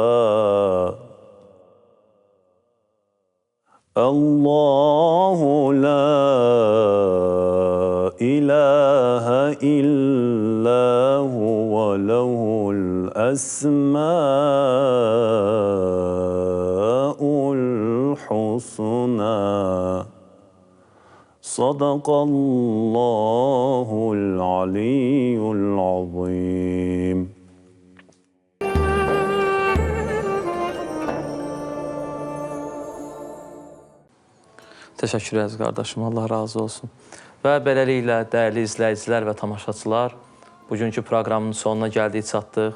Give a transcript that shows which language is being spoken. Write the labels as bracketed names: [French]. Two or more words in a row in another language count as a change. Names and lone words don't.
[Arabic] الله لا إله إلا هو له الأسماء الحسنى صدق الله العلي العظيم. [Azerbaijani] Təşəkkür ederiz qardaşım, Allah razı olsun. Və beləliklə, dəyərli izləyicilər və tamaşaçılar, bugünkü proqramın sonuna gəldik, çatdıq.